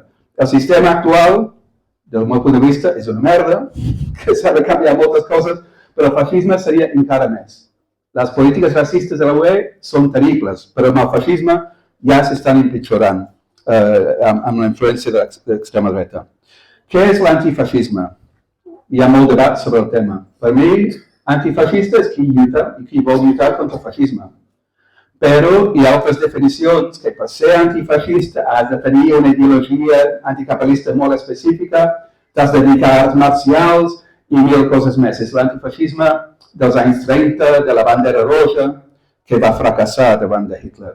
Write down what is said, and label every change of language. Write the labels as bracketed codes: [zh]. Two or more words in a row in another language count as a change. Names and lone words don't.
[ca] El sistema actual, del meu punt de vista, és una merda, que s'ha de canviar moltes coses, però el fascisme seria encara més. Les polítiques racistes de la UE són terribles, però amb el fascisme ja s'estan empitjorant amb la influència de l'extrema dreta. Què és l'antifascisme? Hi ha molt debat sobre el tema. Per mi, [pt] antifascistas que lutam e que vão lutar contra o fascismo. [ca] Pero hi ha altres definicions que per ser antifascista has de tenir una ideologia anticapitalista molt específica, t'has de dedicar a arts marcials i mil coses més. És l'antifascisme dels anys 30, de la bandera roja, que va fracassar davant de Hitler.